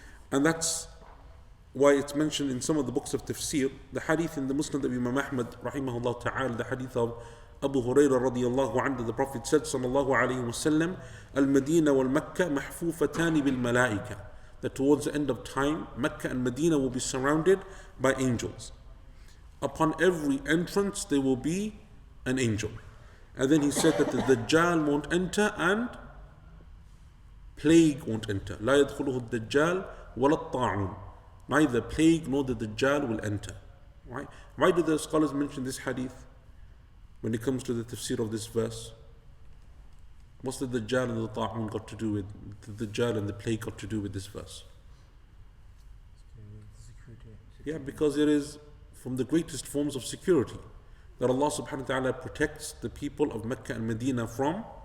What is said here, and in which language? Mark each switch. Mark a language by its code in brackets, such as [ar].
[en] And that's why it's mentioned in some of the books of tafsir, the hadith in the Musnad of Imam Ahmad rahimahullah ta'ala, the hadith of Abu Hurairah radiyallahu anhu, the Prophet said sallallahu alayhi wa sallam, Al-Madina wal-Makkah mahfufatani bil-malaika, that towards the end of time, Mecca and Medina will be surrounded by angels. Upon every entrance there will be an angel. And then he said that the Dajjal won't enter and plague won't enter. [ar] لا يدخله الدجال ولا الطاعون. [en] Neither plague nor the Dajjal will enter. Right? Why do the scholars mention this hadith when it comes to the tafsir of this verse? What's the Dajjal and the Ta'un got to do with, the Dajjal and the plague got to do with this verse? Yeah, because it is from the greatest forms of security that Allah subhanahu wa ta'ala protects the people of Mecca and Medina from.